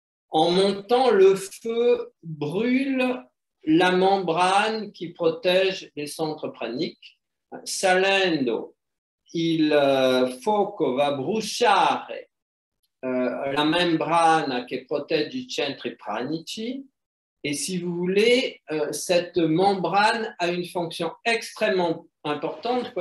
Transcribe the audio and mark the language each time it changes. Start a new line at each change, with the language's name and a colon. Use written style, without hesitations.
French: En montant, le feu brûle la membrane qui protège les centres praniques.
Italian: Salendo, il fuoco va bruciare la membrana che protegge i centri pranici.
French: Et si vous voulez, cette membrane a une fonction extrêmement importante.